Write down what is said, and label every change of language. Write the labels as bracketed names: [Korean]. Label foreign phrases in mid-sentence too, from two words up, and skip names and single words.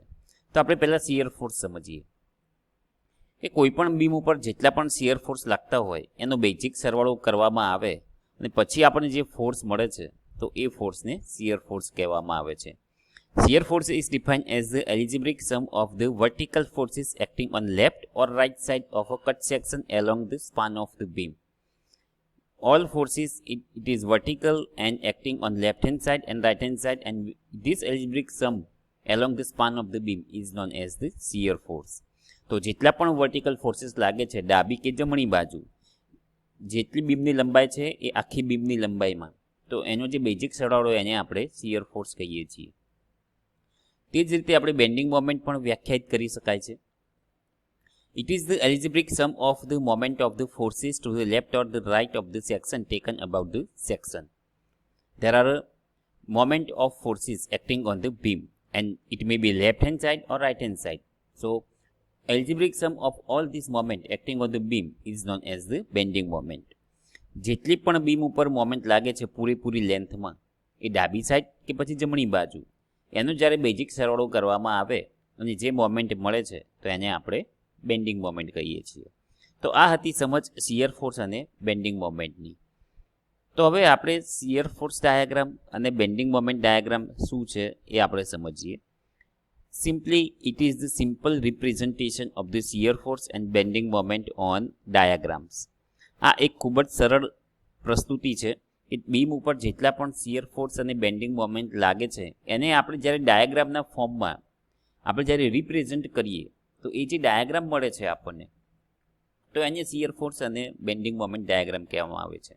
[Gujarati] તો આપણે પહેલાં [English] shear force [Gujarati] સમજીએ કે કોઈ પણ બીમ ઉપર જેટલા પણ [English] shear force [Gujarati] લાગતા હોય એનો બેઝિક સરવાળો કરવામાં આવે અને પછી આપણને જે ફોર્સ મળે છે તો એ ફોર્સને [English] shear force [Gujarati] કહેવામાં આવે છે. [English] shear force is defined as the algebraic sum of the vertical forces acting on left or right side of a cut section along the span of the beam. All forces it is vertical and acting on left hand side and right hand side, and this algebraic sum along the span of the beam is known as the shear force. [Gujarati] તો જેટલા પણ [English] vertical forces [Gujarati] લાગે છે ડાબી કે જમણી બાજુ, જેટલી બીમની લંબાઈ છે એ આખી બીમની લંબાઈમાં, તો એનો જે બેઝિક સરવાળો એને આપણે [English] shear force [Gujarati] કહીએ છીએ. તે જ રીતે આપણે [English] bending moment [Gujarati] પણ વ્યાખ્યાયિત કરી શકાય છે. [English] It is the algebraic sum of the moment of the forces to the left or the right of the section taken above the section. There are a moment of forces acting on the beam and it may be left hand side or right hand side. So algebraic sum of all this moment acting on the beam is known as the bending moment. [Gujarati] જેટલી પણ બીમ ઉપર મોમેન્ટ લાગે છે પૂરેપૂરી લેન્થમાં, એ ડાબી સાઈડ કે પછી જમણી બાજુ, એનો જ્યારે બેઝિક સરવાળો કરવામાં આવે અને જે મોમેન્ટ મળે છે તો એને આપણે [English] bending moment [Gujarati] કહીએ છીએ. તો આ હતી સમજ [English] shear force [Gujarati] અને [English] bending momentની. [Gujarati] તો હવે આપણે [English] shear force diagram [Gujarati] અને [English] bending moment diagram [Gujarati] શું છે એ આપણે સમજીએ. [English] Simply, it is the simple representation of the shear force and bending moment on diagrams. [Gujarati] આ એક ખૂબ જ સરળ પ્રસ્તુતિ છે કે બીમ ઉપર જેટલા પણ [English] shear force [Gujarati] અને [English] bending moment [Gujarati] લાગે છે એને આપણે જ્યારે [English] diagramના formમાં [Gujarati] આપણે જ્યારે રિપ્રેઝન્ટ કરીએ તો એ જે ડાયાગ્રામ મળે છે આપણને, તો એને [English] shear force [Gujarati] અને [English] bending moment diagram [Gujarati] કહેવામાં આવે છે.